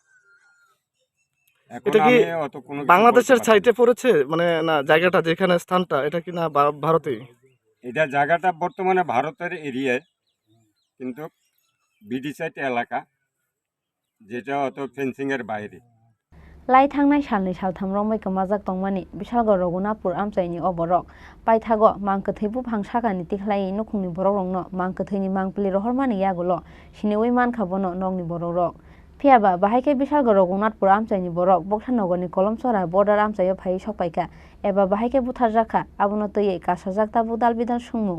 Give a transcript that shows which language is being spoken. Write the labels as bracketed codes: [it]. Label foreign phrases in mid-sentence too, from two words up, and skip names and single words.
[bn] এটা কি বাংলাদেশের সাইটে পড়েছে মানে না জায়গাটা যেখানে স্থানটা এটা কি না ভারতে? এটা জায়গাটা বর্তমানে ভারতের এরিয়ায়, কিন্তু বিডি সাইট এলাকা যেটা অত ফেন্সিং এর বাইরে। [trp] লাই थांनाय सालनि सालथाम रंबाइखौ माजाक दंमानि बिशालगड़ रघुनाथपुर आमचाइनि अबरक पाइथागो मांकथैबु भांसागानि तिखलाइ नखुंनि बरक रंनो मांकथैनि मांपलि रहरमानि यागुलो सिनेवै मानखाबोनो नंनि बरक फियाबा बाहायके बिशालगड़ रघुनाथपुर आमचाइनि बरक बक्सानगरनि कलमसरा बर्डार आमचाइयो फाइ सपाइका एबा बाहायके बुथार जाखा आबुनो तैयै कासाजाक ताबु दालबिदाल सुंमु।